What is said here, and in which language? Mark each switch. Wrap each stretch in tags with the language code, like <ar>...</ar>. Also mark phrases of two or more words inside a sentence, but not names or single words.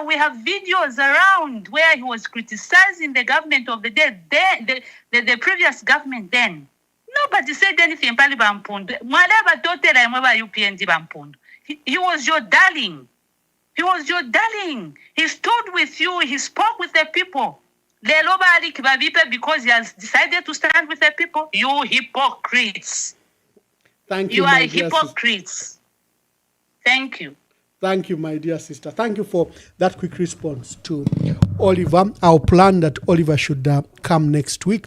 <en>We have videos around where he was criticizing the government of the day, the previous government. Then nobody said anything. He was your darling. He was your darling. He stood with you. He spoke with the people.</en> <bem>Lelo bali kibabipe</bem> <en>because he has decided to stand with the people. You hypocrites. Thank You you, are my dear sister. hypocrites. Thank you. Thank you, my dear sister. Thank you for that quick response to Oliver. Our plan that Oliver should come next week.</en>